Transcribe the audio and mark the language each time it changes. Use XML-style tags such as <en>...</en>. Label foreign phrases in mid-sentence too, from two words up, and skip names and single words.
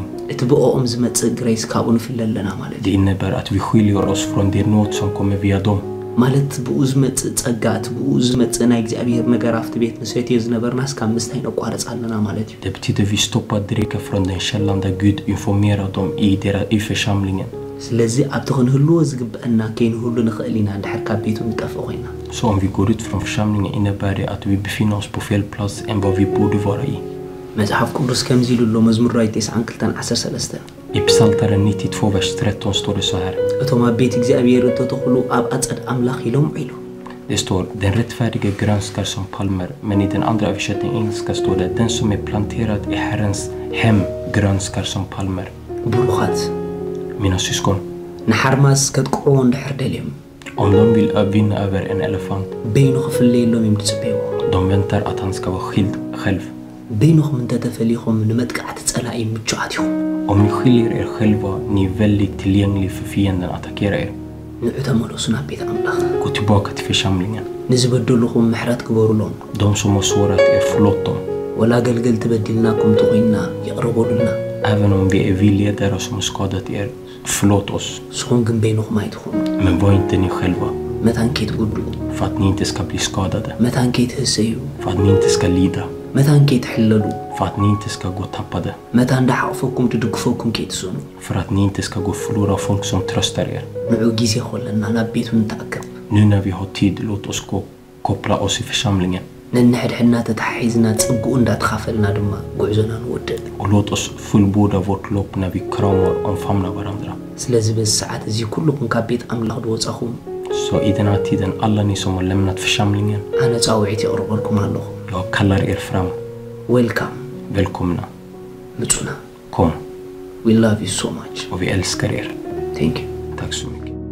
<ti>እቲ ብኦም ዝመጽእ ግሬስ ካብኡ ንፍለ ኣለና ማለት</ti> <sv>det innebär att vi skiljer oss från det nåd som kommer via dem.</sv> <ti>ማለት ብኡ ዝመጽእ ጸጋ እቲ ብኡ ዝመጽእ ናይ እግዚአብሔር ነገር ኣብቲ ቤት ንሰትዮ ዝነበርናስ ካብ ምስታይ ነቋረጽ ኣለና ማለት እዩ</ti> <sv>Det betyder vi stoppar dricka från den källan där Gud informerar dem i församlingen.</sv> <ti>ስለዚ ኣብቲ ክንህልዎ ዝግብአና ከይንህሉ ንኽእል ኢና እንድሕር ካብ ቤቱ ንጠፍእ ኮይና</ti> <sv>Så om vi går ut från församlingen innebär det att vi befinner oss på fel plats än vad vi borde vara i.</sv> <ti>መጽሓፍ ቅዱስ ከምዚ ኢሉ ኣሎ መዝሙር 92:13</ti> <sv>I Psaltaren 92 vers 13 står det så här.</sv> <ti>እቶም ኣብ ቤት እግዚአብሔር ተተኽሉ ኣብ ኣጸድ ኣምላኽ ኢሎም ኢሉ</ti> <sv>Det står, den rättfärdige grönskar som palmer, men i den andra översättningen engelska står det, den som är planterad i Herrens hem grönskar som palmer.</sv> <ti>ብሩኻት</ti> <sv>Mina syskon,</sv> <ti>ንሓርማስ ከጥቅዕዎ እንድሕር ደልዮም</ti> <sv>om de vill vinna över en elefant,</sv> <ti>በይኑ ክፍለየሎም እዮም ዝጽበይዎ</ti> <sv>de väntar att han ska vara skild själv.</sv> <ti>በይኑኹም እንተተፈሊኹም ንመጥቃዕቲ ጸላኢ ምቹዓት ኢኹም</ti> <sv>Om ni skiljer er själva, ni är väldigt tillgängliga för fienden att attackera er.</sv> <ti>ንዑ ተመለሱ ናብ ቤት ኣምላኽ</ti> <sv>Gå tillbaka till församlingen.</sv> <ti>ንዝበደሉኹም ምሕረት ግበሩሎም</ti> <sv>De som har sårat er, förlåt dem.</sv> <ti>ወላ አገልገልቲ በድልናኩም ተቆይና ይቅርቡልና</ti> <sv>Även om vi är ledare som har skadat er, förlåt oss.</sv> <ti>ስኹም ግን በይኑኹም ኣይትኹኑ</ti> <sv>Men var inte ni själva,</sv> <ti>መታን ከይትጉድኡ</ti> <sv>för att ni inte ska bli skadade,</sv> <ti>መታን ከይትህሰዩ</ti> <sv>för att ni inte ska lida,</sv> <ti>መታን ከይትሕለሉ</ti> <sv>för att ni inte ska gå tappade,</sv> <ti>መታን እንዳሓቕፈኩም ትድግፈኩም ከይትስኑ</ti> <sv>för att ni inte ska gå och förlora folk som tröstar er.</sv> <ti>ንዑ ጊዜ ኮለና ናብ ቤቱ ንተኣከብ</ti> <sv>Nu när vi har tid, låt oss koppla oss i församlingen.</sv> <ti>ነንሕድሕና ተታሒዝና ጽጉኡ እንዳተኻፈልና ድማ ጉዕዞና ንወድእ</ti> <sv>Och låt oss fullborda vårt lopp när vi kramar och omfamnar varandra.</sv> <ti>ስለዚ በዚ ሰዓት እዚ ኩልኩም ካብ ቤት ኣምላኽ ድወጻኹም</ti> <sv>Så i den här tiden, alla ni som har lämnat församlingen,</sv> <ti>ኣነ ጻውዒት የቕርበልኩም ኣለኹ</ti> <sv>jag kallar er fram.</sv> <ti>ዌልካም</ti> <sv>Välkomna.</sv> <ti>ምጹና</ti> <sv>Kom.</sv> <en>we love you so much</en> <sv>Och vi älskar er.</sv> <en>thank you</en> <sv>Tack så mycket.</sv>